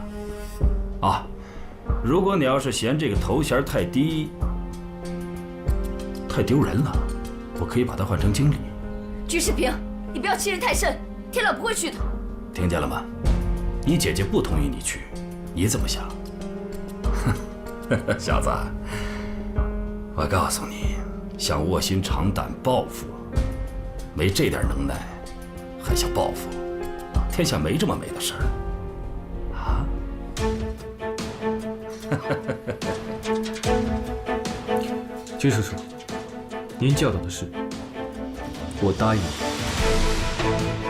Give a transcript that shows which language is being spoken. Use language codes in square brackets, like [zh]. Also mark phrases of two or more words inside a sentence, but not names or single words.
[zh] 啊，如果你要是嫌這個頭銜太低，太丟人了，我可以把它換成經理。居士平，你不要欺人太甚，天朗不會去的。聽見了嗎？你姐姐不同意你去。你怎麼想？小子，我告訴你，想臥薪嘗膽報復，沒這點能耐，還想報復？天下沒這麼美的事兒啊！居叔叔，您教導的事，我答應你。